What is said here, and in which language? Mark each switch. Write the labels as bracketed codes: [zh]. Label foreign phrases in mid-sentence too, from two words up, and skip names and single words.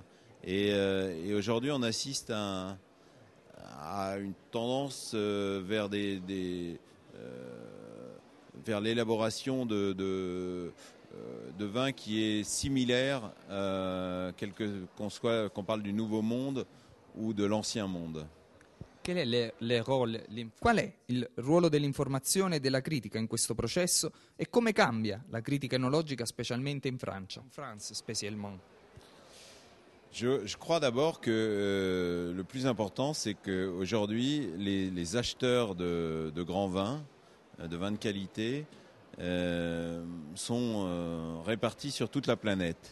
[fr] Et aujourd'hui, on assiste à une tendance vers vers l'élaboration de vin qui est similaire, qu'on parle du nouveau monde ou de l'ancien monde. [it] Qual è il ruolo dell'informazione e della critica in questo processo e come cambia la critica enologica specialmente in Francia? [fr] Je crois d'abord que le plus important, c'est qu'aujourd'hui, les acheteurs de grands vins, de vins de qualité, sont répartis sur toute la planète.